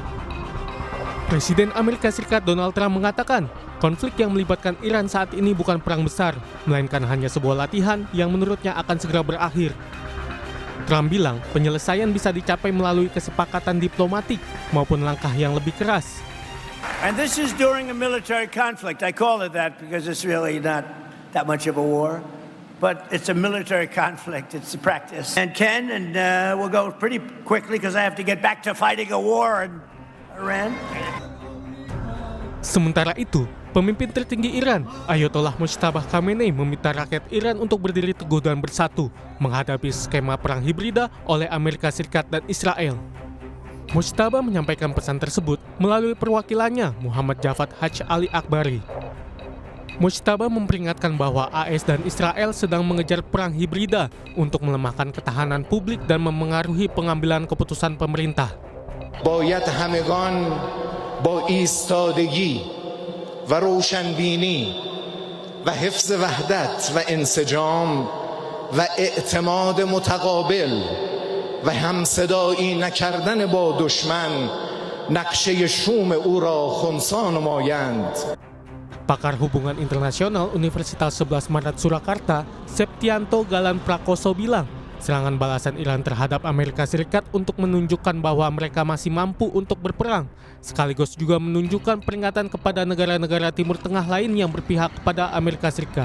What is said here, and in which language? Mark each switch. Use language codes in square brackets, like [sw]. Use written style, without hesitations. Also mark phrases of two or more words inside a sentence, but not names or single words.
[id] Presiden Amerika Serikat Donald Trump mengatakan, konflik yang melibatkan Iran saat ini bukan perang besar, melainkan hanya sebuah latihan yang menurutnya akan segera berakhir. Trump bilang penyelesaian bisa dicapai melalui kesepakatan diplomatik maupun langkah yang lebih keras. [en] And this is during a military conflict. I call it that because it's really not that much of a war. But it's a military conflict. It's a practice. And we'll go pretty quickly because I have to get back to fighting a war in Iran. [id] Sementara itu, pemimpin tertinggi Iran, Ayatollah Mojtaba Khamenei meminta rakyat Iran untuk berdiri teguh dan bersatu menghadapi skema perang hibrida oleh Amerika Serikat dan Israel. Mojtaba menyampaikan pesan tersebut melalui perwakilannya Muhammad Javad Haj Ali Akbari. Mojtaba memperingatkan bahwa AS dan Israel sedang mengejar perang hibrida untuk melemahkan ketahanan publik dan memengaruhi pengambilan keputusan pemerintah. [fa] باید همگان با ایستادگی و روشنبینی و حفظ وحدت و انسجام و اعتماد متقابل و همصدایی نکردن با دشمن نقشه شوم او را خنثی نمایند. [id] Pakar Hubungan Internasional Universitas 11 Maret Surakarta, Septianto Galan Prakoso bilang, serangan balasan Iran terhadap Amerika Serikat untuk menunjukkan bahwa mereka masih mampu untuk berperang, sekaligus juga menunjukkan peringatan kepada negara-negara Timur Tengah lain yang berpihak kepada Amerika Serikat.